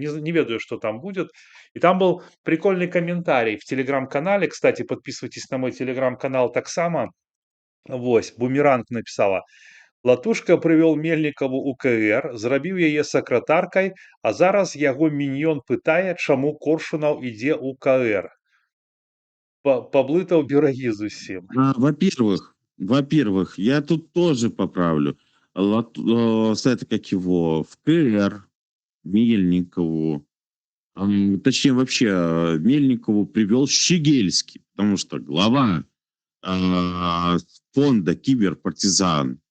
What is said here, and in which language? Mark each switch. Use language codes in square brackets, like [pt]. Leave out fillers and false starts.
[ru] Не ведаю, что там будет. И там был прикольный комментарий в телеграм-канале, кстати, подписывайтесь на мой телеграм-канал так само. [be] Вось, Бумеранг написала: Латушка прывёў Мельнікаву ў КР, зрабіў яе сакратаркай, а зараз яго міньён пытае, чаму Коршунаў ідзе ў КР. Паблытаў берагі зусім. [ru] Во-первых, я тут тоже поправлю. Это как его, в КР Мельникову, точнее вообще Мельникову привел Щегельский, потому что глава фонда «Киберпартизан»